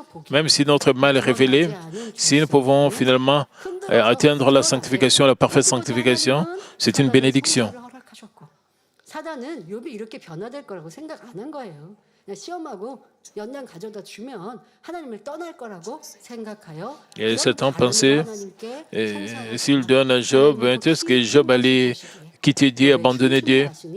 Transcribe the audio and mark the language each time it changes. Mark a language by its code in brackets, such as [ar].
[fr] Même si notre mal est révélé, si nous pouvons finalement atteindre la sanctification, la parfaite sanctification, c'est une bénédiction. [ko] 사단은 욥이 이렇게 변화될 거라고 생각 안 한 거예요. 그냥 시험하고 연단 가져다 주면 하나님을 떠날 거라고 생각하여. [fr] Et Satan pensait, s'il donne à Job un test, que Job allait quitter Dieu, abandonner Dieu.